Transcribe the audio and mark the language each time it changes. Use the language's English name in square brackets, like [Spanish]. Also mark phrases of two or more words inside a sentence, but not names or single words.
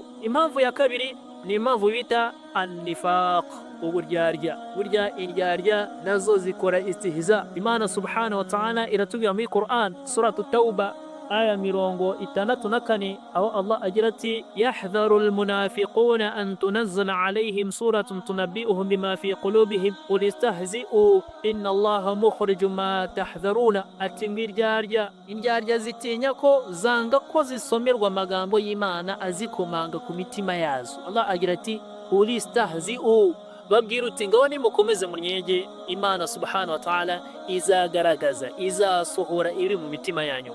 [Kinyarwanda] Impamvu ya kabiri ni impamvu bita an-nifaq, uburyarya. Burya indyarya nazo zikora istihza. [Arabic] Imana سبحانه وتعالى [Kinyarwanda] iratubwira muri Qur'an suratu Tauba aya 64 aho Allah agira ati [Arabic] يحذر المنافقون أن تنزل عليهم سورة تنبئهم بما في قلوبهم قل استهزئوا إن الله مخرج ما تحذرون. [Kinyarwanda] Ati indyarya zitinya ko zanga ko zisomerwa amagambo y'Imana azikomanga ku mitima yazo. Allah agira ati [Arabic] قل استهزئوا, [Kinyarwanda] babwira uti ngaho nimukomeze munyege, Imana [Arabic] سبحانه وتعالى [Kinyarwanda] izagaragaza, izasohora iri mu mitima yanyu.